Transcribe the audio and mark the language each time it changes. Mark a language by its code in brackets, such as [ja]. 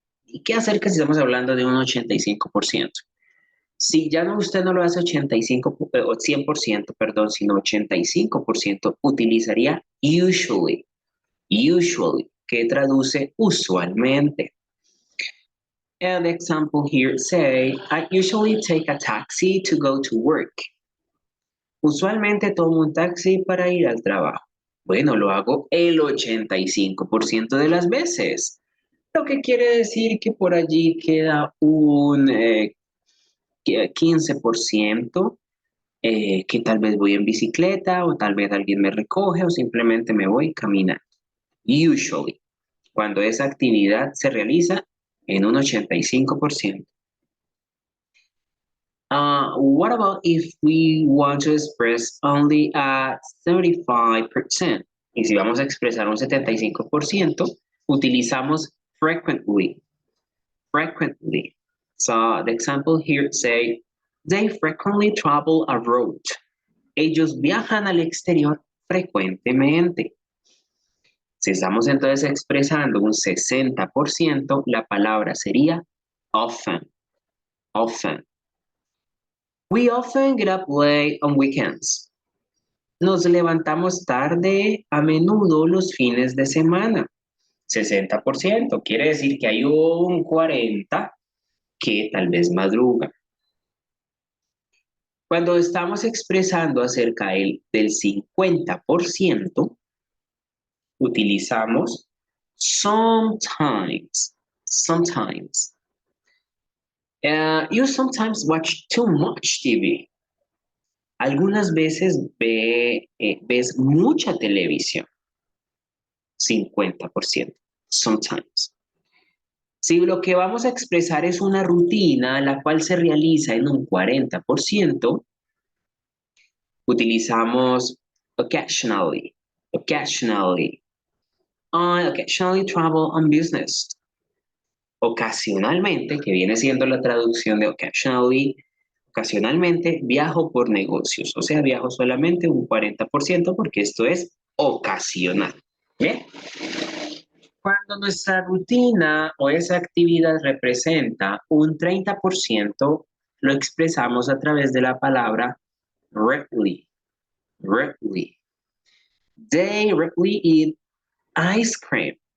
[es] ¿Y qué acerca si estamos hablando de un 85%? Si ya no, usted no lo hace 85 o 100%, perdón, sino 85%, utilizaría usually. Usually, que traduce usualmente. [en] And the example here say, I usually take a taxi to go to work. [es] Usualmente tomo un taxi para ir al trabajo. Bueno, lo hago el 85% de las veces. Lo que quiere decir que por allí queda un 15%, que tal vez voy en bicicleta o tal vez alguien me recoge o simplemente me voy caminando. Usually, cuando esa actividad se realiza en un 85%. [en] What about if we want to express only a 75%? [es] Y si vamos a expresar un 75%, utilizamos frequently. Frequently. [en] So the example here say, they frequently travel abroad. [es] Ellos viajan al exterior frecuentemente. Si estamos entonces expresando un 60%, la palabra sería often. [en] Often. We often get up late on weekends. [es] Nos levantamos tarde a menudo los fines de semana. 60%. Quiere decir que hay un 40% que tal vez madruga. Cuando estamos expresando acerca del 50%, utilizamos sometimes. [en] Sometimes. You sometimes watch too much TV. [es] Algunas veces ves mucha televisión. 50%. Sometimes. Si lo que vamos a expresar es una rutina, la cual se realiza en un 40%, utilizamos occasionally. [en] Occasionally. I occasionally travel on business. [es] Ocasionalmente, que viene siendo la traducción de occasionally, ocasionalmente viajo por negocios. O sea, viajo solamente un 40% porque esto es ocasional. ¿Bien? Cuando nuestra rutina o esa actividad representa un 30%, lo expresamos a través de la palabra rarely. [en] Rarely. They rarely eat ice cream.